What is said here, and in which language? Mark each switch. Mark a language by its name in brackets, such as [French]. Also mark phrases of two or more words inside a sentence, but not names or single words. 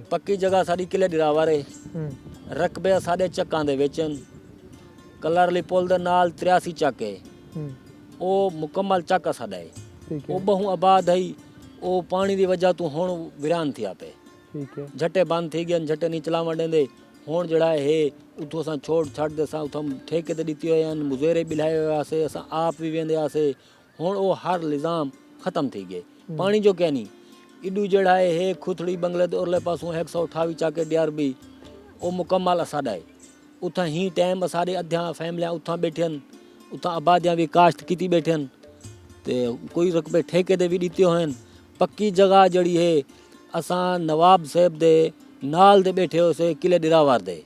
[Saraiki] پکی جگہ ساڈی قلعے ڈراور ہے رقبے ساڈے چکاں دے وچن کلرلی پل دے نال 83 چک ہے او مکمل چک ساڈا ہے ठीक ओ है بہوں آباد ہے او پانی دی وجہ توں ہݨ ویران تھیا پے ٹھیک ہے جھٹے بند تھی گئے جھٹے نہیں چلاوݨ ڈیندے ہݨ جڑا ہے اتوں اساں چھوڑ چھاڑ دے اساں اتھاں ٹھیکے تے ڈتی ہویا آہن مزارعے بی لائے ہواسیں اساں آپ بھی ویندے ہواسیں ہݨ اوہو ہر نظام ختم تھی گئے پانی جو کیا نہیں اڈو جڑا ہے کھتڑی بنگلے دے اورلے پاسوں 128 چاکے ڈیار بھی او مکمل اساڈا ہے اتھاں ہی ٹائم اساڈے ادھیا فیملیاں اتھاں بیٹھن اتھاں آبادیاں بھی کاشت کیتی بیٹھن تے کوئی رقبے ٹھیکے دے بھی ڈتے ہوئن پکی جگہ جڑی ہے اساں نواب صاحب دے نال دے بیٹھے ہوسے قلعے ڈراور دے